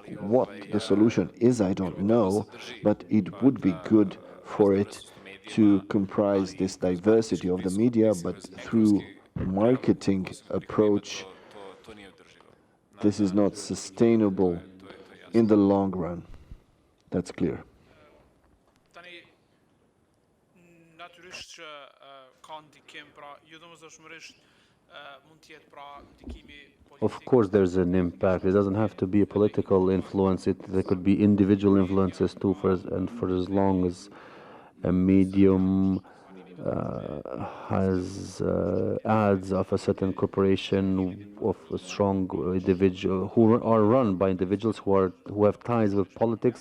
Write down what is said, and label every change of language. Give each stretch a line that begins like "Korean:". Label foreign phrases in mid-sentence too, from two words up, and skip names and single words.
English: What the solution is, I don't know, but it would be good for it to comprise this diversity of the media, but through marketing approach, this is not sustainable. in the long run. That's clear.
Albanian: Tani natyrisht që ka ndikim, pra jo domosdoshmërisht mund të jetë pra ndikimi
English: Of
Albanian: politik.
English: course, there's an impact. It doesn't have to be a political influence. There could be individual influences too, for as long as a medium has ads of a certain corporation of a strong individual who are run by individuals who have ties with politics.